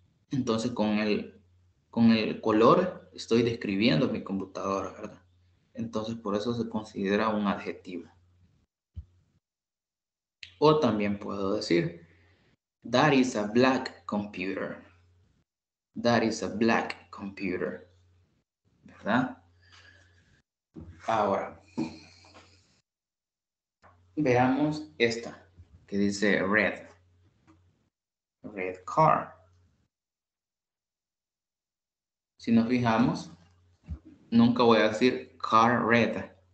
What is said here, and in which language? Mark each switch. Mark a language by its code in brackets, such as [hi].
[es] Entonces, con el color estoy describiendo mi computadora, ¿verdad? Entonces, por eso se considera un adjetivo. [en] O también puedo decir, that is a black computer. That is a black computer. [es] ¿Verdad? Ahora, veamos esta que dice red. Red car. Si nos fijamos, nunca voy a decir car red.